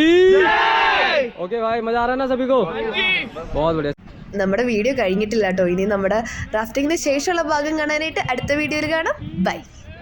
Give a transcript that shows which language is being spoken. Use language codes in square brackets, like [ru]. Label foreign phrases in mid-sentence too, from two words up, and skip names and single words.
[hi] ओके भाई मजा आ रहा है ना सभी को? बहुत बढ़िया. [ml] നമ്മുടെ വീഡിയോ കഴിഞ്ഞിട്ടില്ല കേട്ടോ. ഇനി നമ്മുടെ റാഫ്റ്റിങ്ങിന് ശേഷമുള്ള ഭാഗം കാണാനായിട്ട് അടുത്ത വീഡിയോയിൽ കാണാം. ബൈ.